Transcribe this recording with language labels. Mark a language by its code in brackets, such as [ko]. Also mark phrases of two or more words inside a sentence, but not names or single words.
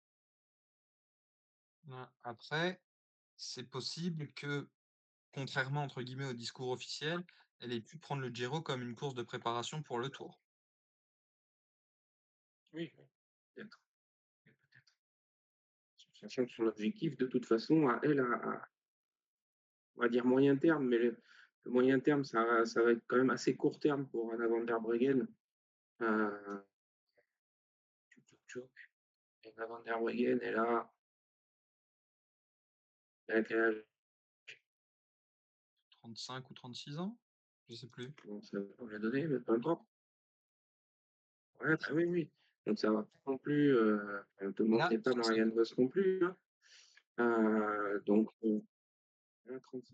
[fr] Après, c'est possible que, contrairement entre guillemets au discours officiel, elle ait pu prendre le Giro comme une course de préparation pour le Tour. Oui, peut-être. Sachant que son objectif, de toute façon, à elle, on va dire moyen terme, mais le moyen terme, ça va être quand même assez court terme pour Anna van der Breggen. Euh, Anna van der Breggen, elle a quel âge? 35 ou 36 ans? Je sais plus. Bon, ça on l'a donné, mais peu importe. Ouais, bah oui, oui. Donc ça va pas non plus. Tout le monde Là, n'est pas 35. Marianne Vos non plus. Hein. Donc, elle a 35.